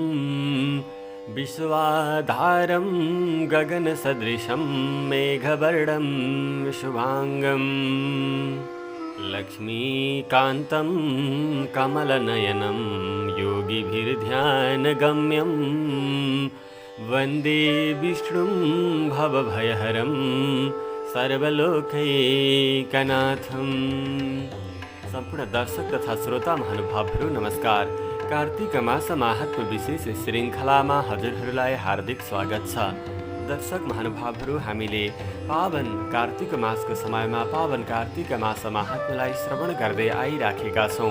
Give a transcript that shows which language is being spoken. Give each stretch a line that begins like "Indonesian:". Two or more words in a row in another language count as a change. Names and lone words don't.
Sanskrit: विश्वाधारं गगनसदृशं मेघवर्णं शुभांगं लक्ष्मीकान्तं कमलनयनं योगिभिर्ध्यानगम्यं वन्दे विष्णुं भवभयहरं सर्वलोकैकनाथं।
Nepali: सम्पूर्ण दर्शक तथा श्रोता महानुभावहरू नमस्कार। कार्तिक मास माहात्म्य विशेष श्रृङ्खलामा हजुरहरूलाई हार्दिक स्वागत छ। दर्शक महानुभावहरू, हामीले पावन कार्तिक मासको समयमा पावन कार्तिक मास माहात्म्यलाई श्रवण गर्दै आइराखेका छौँ।